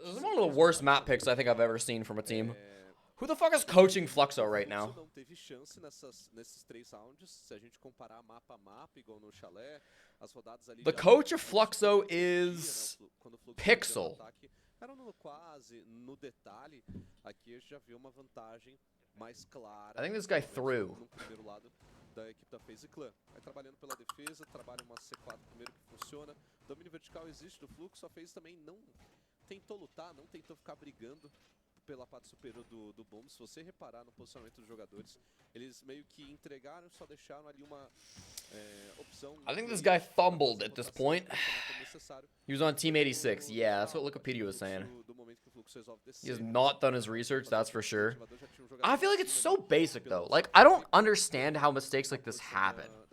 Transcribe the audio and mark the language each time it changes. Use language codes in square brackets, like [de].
[en] This is one of the worst map picks I think I've ever seen from a team. Who the fuck is coaching Fluxo right now? [pt] Não teve chance nesses 3 rounds. Se a gente comparar mapa a mapa, igual no chalé, as rodadas ali. [en] The coach of Fluxo is Pixel. [pt] Era no quase, no detalhe, aqui a gente já viu uma vantagem mais clara. [en] I think this guy threw. [pt] No primeiro lado da equipe da FaZe Clan. Vai trabalhando pela defesa, trabalha uma C4 primeiro que funciona. Domínio vertical existe do fluxo, a FaZe também não tentou lutar, não tentou ficar brigando pela parte superior do bomb. Se você reparar no posicionamento dos jogadores, eles meio que entregaram, só deixaram ali uma opção. [en] I think this guy fumbled at this point. He was on Team 86. Yeah, that's what Wikipedia was saying. He has not done his research, that's for sure. I feel like it's so basic, though. Like, I don't understand how mistakes like this happen.